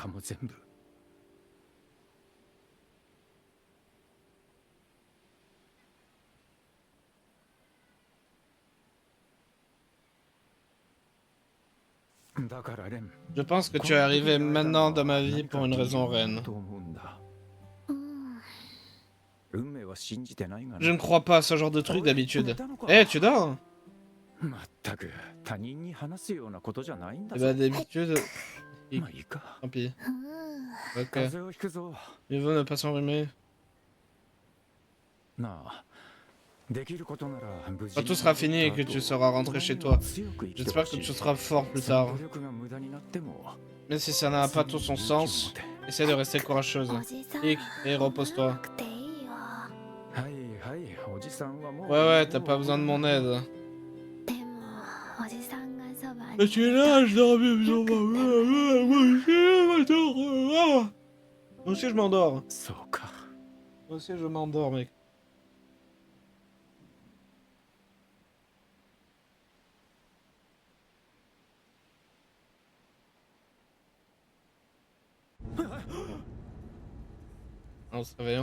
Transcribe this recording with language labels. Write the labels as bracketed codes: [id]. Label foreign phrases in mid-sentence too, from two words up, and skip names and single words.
[fr] Je pense que tu es arrivé maintenant dans ma vie pour une raison, Reine. [ja] うん [fr] Je ne crois pas à ce genre de truc d'habitude. Eh, tu dors? [ja] まったく他人に話すようなことじゃないんだ [fr] Eh [ja] ぞ [fr] bah d'habitude... [ja] まあいいか [fr] Tant pis. [ja] うん [fr] Ok. [ja] 風邪をひくぞ [fr] Mieux vaut ne pas s'enrhumer. [ja] なあできることなら無事 [fr] Quand tout sera fini et que tu seras rentré chez toi, j'espère que tu seras fort plus tard. [ja] 努力が無駄になっても [fr] Même si ça n'a pas tout son sens, essaie de rester courageuse. [ja] おじさん [fr] Hic, et [ja] な [fr] repose-toi. [ja] くていいよはいはいおじさんはもう [fr] Ouais, ouais, t'as pas besoin de mon aide. [ja] でもおじさんがそばに [fr] Mais tu es là, je dors bien, Moi aussi, je m'endors. [ja] そうか [fr] Moi aussi, je m'endors, mec. En se réveillant.